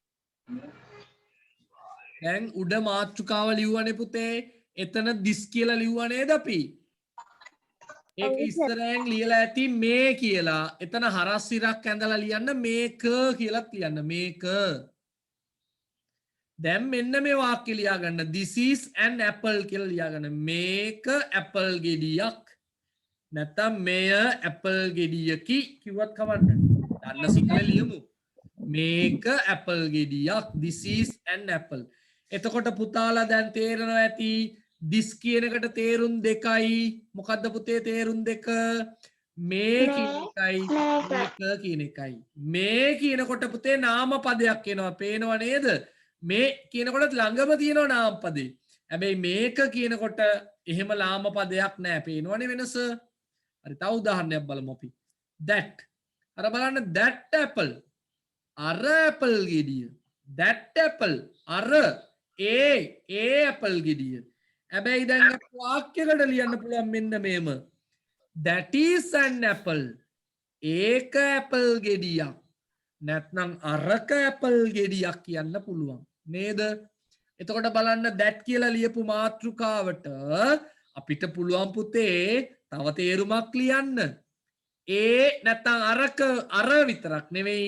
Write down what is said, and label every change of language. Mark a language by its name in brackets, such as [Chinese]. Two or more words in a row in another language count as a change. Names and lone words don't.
[Sinhala] දැන් උඩ මාතෘකාව ලිව්වනේ පුතේ. එතන this කියලා ලිව්වා නේද අපි? ඒක ඉස්සරහින් ලියලා ඇති මේ කියලා. එතන හරස් ඉරක් ඇඳලා ලියන්න මේක කියලාත් ලියන්න මේක. දැන් මෙන්න මේ වාක්‍ය ලියා ගන්න. [English] This is an apple [Sinhala] කියලා ලියා ගන්න. මේක apple ගෙඩියක්. නැත්තම් මෙය apple ගෙඩියකි කිව්වත් කවන්න. දන්න සිංහල ලියමු. මේක apple ගෙඩියක්. [English] This is an apple. [Sinhala] එතකොට පුතාලා දැන් තේරෙනවා ඇති this කියන එකට තේරුම් දෙකයි. මොකද්ද පුතේ තේරුම් දෙක? මේ කියන එකයි මේක කියන එකයි. මේ කියනකොට පුතේ නාම පදයක් එනවා. පේනව නේද? මේ කියනකොටත් ළඟම තියෙනවා නාම පදේ. හැබැයි මේක කියනකොට එහෙම නාම පදයක් නැහැ. පේනවනේ වෙනස. හරි තව උදාහරණයක් බලමු අපි. that අර බලන්න [English] that apple [Sinhala] අර apple ගෙඩිය. [English] that apple [Sinhala] අර ඒ apple ගෙඩිය. හැබැයි දැන් වාක්‍යයකට ලියන්න පුළුවන් මෙන්න මේම. [English] that is an apple. [Sinhala] ඒක apple ගෙඩියක්. නැත්නම් අරක apple ගෙඩියක් කියන්න පුළුවන්. නේද? එතකොට බලන්න that කියලා ලියපු මාතෘකාවට අපිට පුළුවන් පුතේ තව තේරුමක් ලියන්න. ඒ නැත්තම් අරක අර විතරක් නෙවෙයි.